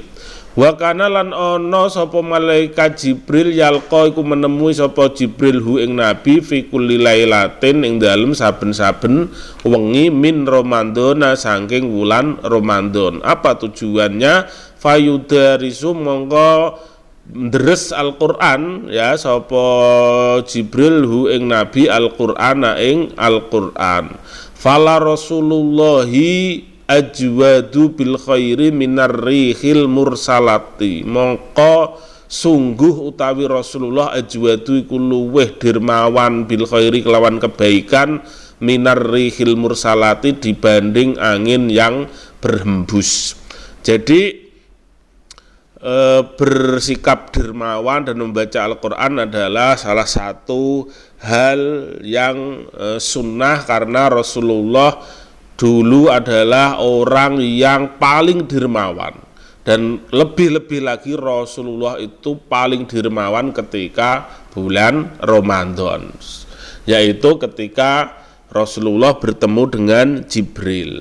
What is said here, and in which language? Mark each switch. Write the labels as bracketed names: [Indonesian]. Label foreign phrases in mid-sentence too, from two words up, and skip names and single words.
[Arabic] وكان [Javanese] lan ana sapa malaikat Jibril yalqa iku menemui sapa Jibril hu ing nabi [Arabic] في كل ليلة [Javanese] ing dalem saben-saben wengi [Arabic] من رمضان [Javanese] saking wulan Ramadan. [Indonesian] Apa tujuannya? [Javanese] Fayudarisu mongko ndres Al-Qur'an ya sapa Jibril hu ing nabi Al-Qur'ana ing Al-Qur'an. [Arabic] فلرسول الله أجود بالخير من الريح المرسلة, [Javanese] mongko sungguh utawi Rasulullah ajwadu iku luweh dermawan [Arabic] بالخير [Javanese] kelawan kebaikan [Arabic] من الريح المرسلة [Indonesian] dibanding angin yang berhembus. Jadi bersikap dermawan dan membaca Al-Quran adalah salah satu hal yang sunnah, karena Rasulullah dulu adalah orang yang paling dermawan, dan lebih-lebih lagi Rasulullah itu paling dermawan ketika bulan Ramadan, yaitu ketika Rasulullah bertemu dengan Jibril.